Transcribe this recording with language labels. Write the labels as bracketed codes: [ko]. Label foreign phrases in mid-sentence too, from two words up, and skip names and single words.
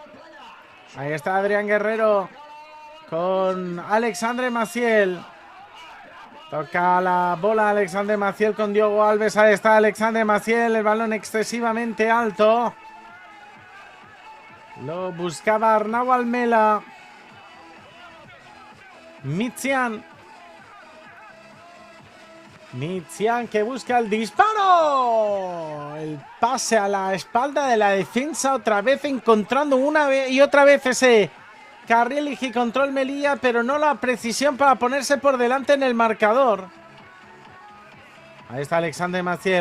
[es] Ahí está Adrián Guerrero con Alexandre Maciel. Toca la bola Alexandre Maciel con Diogo Alves. Ahí está Alexandre Maciel. El balón excesivamente alto. Lo buscaba Arnau Almela. Micyan. Micyan que busca el disparo. El pase a la espalda de la defensa. Otra vez encontrando una vez y otra vez ese carril y control Melilla, pero no la precisión para ponerse por delante en el marcador. Ahí está Alexandre Maciel.